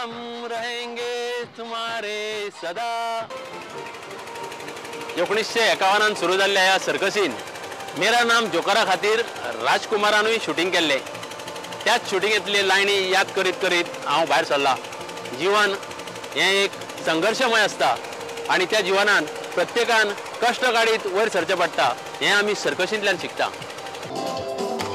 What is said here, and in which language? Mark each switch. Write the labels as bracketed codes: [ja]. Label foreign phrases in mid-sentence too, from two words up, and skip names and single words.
[hi] रहेंगे तुम्हारे सदा. [kok] 1951 सुरू जाल्ल्या ह्या सर्कसीन मेरा नाम जोकारा खातीर राजकुमारानूय शूटिंग केल्लें. त्याच शूटिंगेंतले लायनी याद करीत करीत हांव भायर सरला. जीवन हें एक संघर्शमय आसता आनी त्या जिवनान प्रत्येकान कश्ट काडीत वयर सरचें पडटा हें आमी सर्कसींतल्यान शिकता.